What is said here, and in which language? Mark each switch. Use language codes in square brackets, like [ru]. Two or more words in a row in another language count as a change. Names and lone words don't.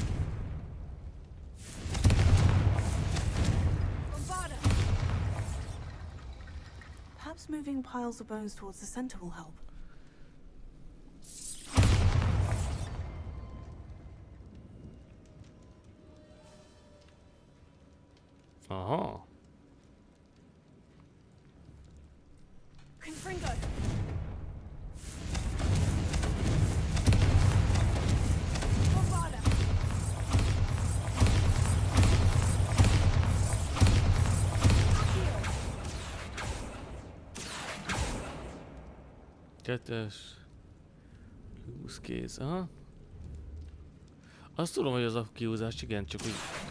[en] Bombarda. Perhaps moving piles of bones towards the center will help. [hu] Aha. Confringo. Bombarda. Kettes. Húsz kéz, aha. Azt tudom, hogy az a kiúzás, igen, csak úgy...